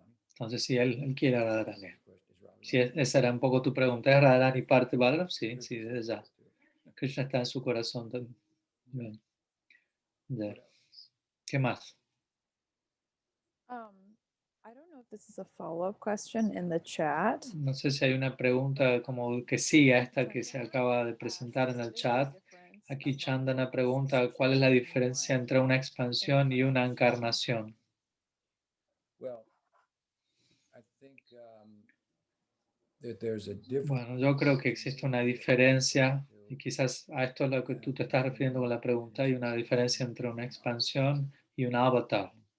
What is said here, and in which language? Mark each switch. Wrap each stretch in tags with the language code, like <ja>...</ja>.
<es>Entonces, sí, él quiere a Radharani. Si esa era un poco tu pregunta, ¿es Radharani parte de Balaram? Sí, sí, desde ya. Krishna está en su corazón también. Ya. ¿Qué más?</es> <en>I don't know if this is a follow-up question in the chat.</en> <es>No sé si hay una pregunta como que sigue a esta que se acaba de presentar en el chat. Aquí Chandana pregunta, ¿cuál es la diferencia entre una expansión y una encarnación?</es> <en>Well, I think that there's a difference.</en> <es>Bueno, yo creo que existe una diferencia, y quizás a esto es lo que tú te estás refiriendo con la pregunta, hay una diferencia entre una expansión y un avatar.</es>